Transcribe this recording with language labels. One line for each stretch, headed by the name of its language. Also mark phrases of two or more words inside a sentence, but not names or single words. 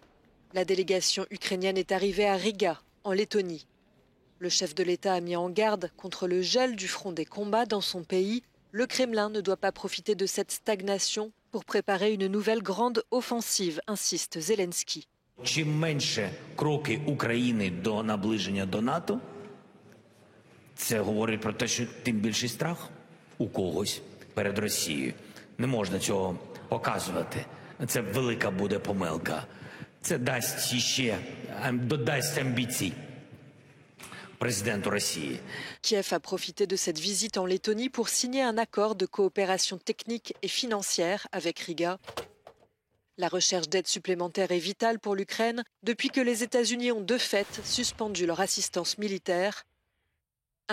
French: La délégation ukrainienne est arrivée à Riga, en Lettonie. Le chef de l'État a mis en garde contre le gel du front des combats dans son pays. Le Kremlin ne doit pas profiter de cette stagnation pour préparer une nouvelle grande offensive, insiste Zelensky.
Ukrainian: Чим менше кроки України до наближення до НАТО, це говорить про те, що тим більший страх у когось перед Росією. Не можна цього показувати. Це велика буде помилка. Це дасть ще, додасть амбіцій президенту Росії.
French: Kiev a profité de cette visite en Lettonie pour signer un accord de coopération technique et financière avec Riga. La recherche d'aide supplémentaire est vitale pour l'Ukraine depuis que les États-Unis ont de fait suspendu leur assistance militaire.